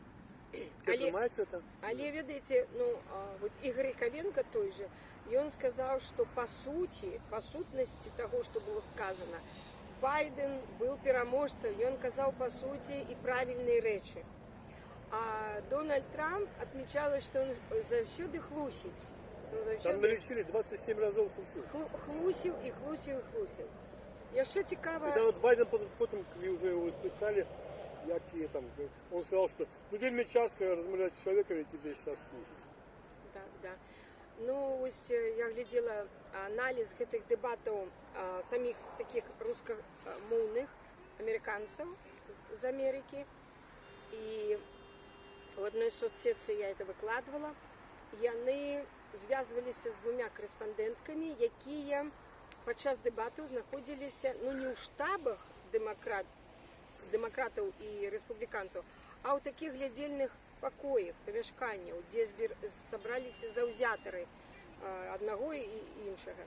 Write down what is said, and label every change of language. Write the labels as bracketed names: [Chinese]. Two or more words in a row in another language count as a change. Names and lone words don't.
[Belarusian] Але ведаеце, ну, вот Ігор Яковенко той же, ён сказаў, што па сутнасці таго, што [Russian] было сказано, [Belarusian] Байден быў пераможцам, ён казаў па суці і правільныя рэчы. А Дональд Трамп адмічала, што ён заўсёды хлусіць. Там налічылі 27 разоў хлусіў. Хлусіў. Яшчэ цікава... І нават Байден потым, калі ўжо яго спыталі, які там, [Russian] он сказал, что [Belarusian] вельмі часто размаўляць з чалавекам, які [Russian] здесь сейчас [Belarusian] хлусіць. Да. Ну, вось я глядзела аналіз гэтых дэбатаў самих таких рускамоўных амерыканцаў з Амерыкі. [Russian] І в одной соцсетцы я это выкладывала. [Belarusian] Яны звязваліся з 2 корэспандэнткамі, якія падчас дэбатаў знаходзіліся, ну, не ў штабах дэмакратаў і рэспубліканцаў, а ў такіх глядзельных пакоях, памяшканняў, дзе сабраліся заўзятары аднаго і іншага.